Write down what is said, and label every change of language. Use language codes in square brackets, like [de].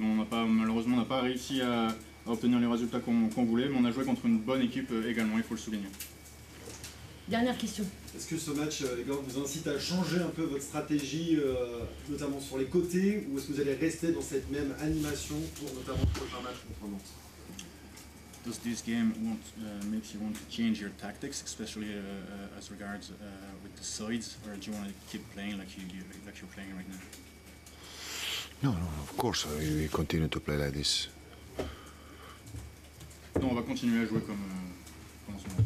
[fr] Malheureusement, on n'a pas réussi à obtenir les résultats qu'on voulait, mais on a joué contre une bonne équipe également, il faut le souligner. Dernière question. Est-ce que ce match, Igor, vous incite à changer un peu votre stratégie, notamment sur les côtés, ou est-ce que vous allez rester dans cette même animation pour notamment le prochain match contre Nantes? [en] Does this game makes you want to change your tactics, especially as regards with the sides, or do you want to keep playing like you're playing right now? No, of course we continue to play like this. [fr] Non, on va continuer à jouer comme en ce moment.